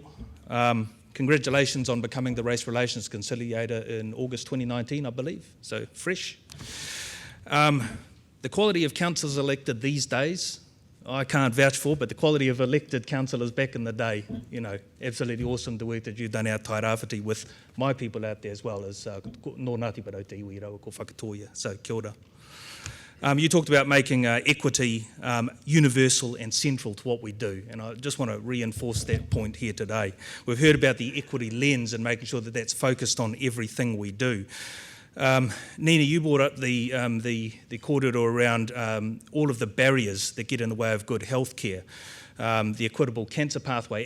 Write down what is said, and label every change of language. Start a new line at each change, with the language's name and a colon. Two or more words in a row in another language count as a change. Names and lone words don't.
English: Congratulations on becoming the Race Relations Conciliator in August 2019, I believe, so fresh. The quality of councillors elected these days, I can't vouch for, but the quality of elected councillors back in the day, you know, absolutely awesome the work that you've done out Tairāwhiti with my people out there as well as
Māori: nō Ngāti Parau te iwi rawa ko whakatoia,
English: so
Māori: kia ora.
English: You talked about making equity universal and central to what we do, and I just want to reinforce that point here today. We've heard about the equity lens and making sure that that's focused on everything we do. Nina, you brought up the kōrero around all of the barriers that get in the way of good health care, the equitable cancer pathway.